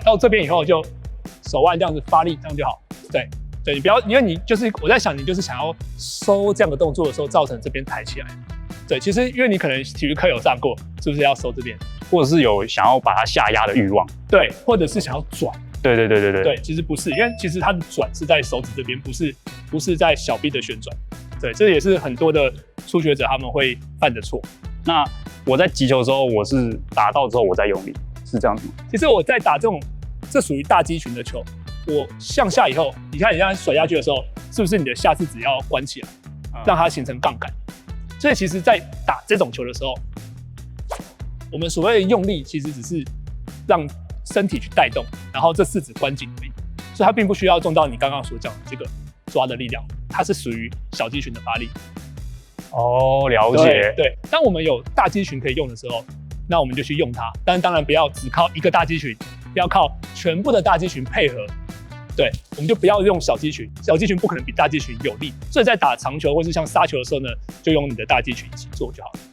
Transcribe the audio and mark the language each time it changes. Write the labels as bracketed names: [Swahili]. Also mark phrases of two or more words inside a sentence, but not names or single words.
[Chinese] 到這邊以後就手腕這樣子發力，這樣就好。對。對，你不要，因為你就是我在想，你就是想要收這樣的動作的時候，造成這邊抬起來。對，其實因為你可能體育課有上過，是不是要收這邊，或者是有想要把它下壓的慾望？對，或者是想要轉？對。對，其實不是，因為其實它的轉是在手指這邊，不是在小臂的旋轉。對，這也是很多的初學者他們會犯的錯。那我在擊球的時候，我是打到之後我再用力，是這樣子嗎？其實我在打這屬於大肌群的球，我向下以後，你看你这樣甩下去的時候，是不是你的下肢只要關起來，讓它形成槓桿？所以其實，在打這種球的時候，我們所謂的用力，其實只是讓身體去帶動，然後這四指關緊而已。所以它並不需要用到你剛剛所講的這個抓的力量，它是屬於小肌群的發力。哦，了解。對，當我們有大肌群可以用的時候，那我們就去用它。但當然不要只靠一個大肌群，要靠全部的大肌群配合。对，我们就不要用小肌群，小肌群不可能比大肌群有力，所以在打長球或是像杀球的时候呢，就用你的大肌群一起做就好了。